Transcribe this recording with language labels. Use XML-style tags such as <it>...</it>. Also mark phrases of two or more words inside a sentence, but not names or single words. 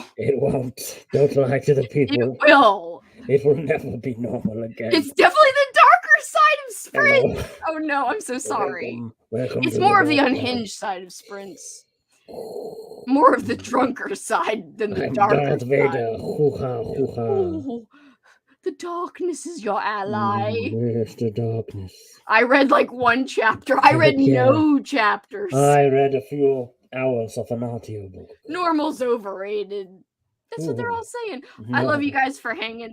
<en>It won't. Don't lie to the It people. will. It will never be normal again. It's definitely the darker side of sprints. Hello. Oh no, I'm so sorry. Welcome It's to more of the dark side. unhinged side of sprints. More of the drunker side than the I'm darker Darth side. Vader. Hoo-ha, hoo-ha. Oh, the darkness is your ally. Where's the darkness? I read like one chapter. I read Yeah. no chapters. I read a few hours of an audiobook. Normal's overrated. That's what they're all saying. I love you guys for hanging.</en>